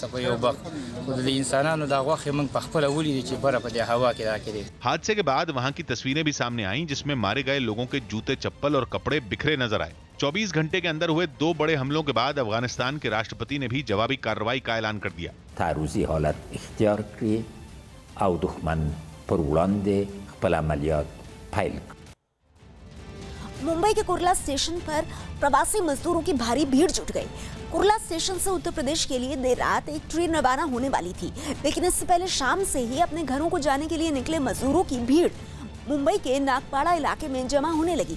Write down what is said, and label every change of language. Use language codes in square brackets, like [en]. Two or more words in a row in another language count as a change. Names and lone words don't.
[hi] हादसे के बाद वहां की तस्वीरें भी सामने आईं, जिसमें मारे गए लोगों के जूते, चप्पल और कपड़े बिखरे नजर आए। 24 घंटे के अंदर हुए 2 बड़े हमलों के बाद अफगानिस्तान के राष्ट्रपति ने भी जवाबी कार्रवाई का ऐलान कर दिया। [ps] تعرضی حالت اختیار کړي او دښمن پر وړاندې خپل عملیات پیل کړي। [hi] मुंबई के कुर्ला स्टेशन पर प्रवासी मजदूरों की भारी भीड़ जुट गई। कुर्ला स्टेशन से उत्तर प्रदेश के लिए देर रात एक ट्रेन रवाना होने वाली थी, लेकिन इससे पहले शाम से ही अपने घरों को जाने के लिए निकले मजदूरों की भीड़ मुंबई के नागपाड़ा इलाके में जमा होने लगी।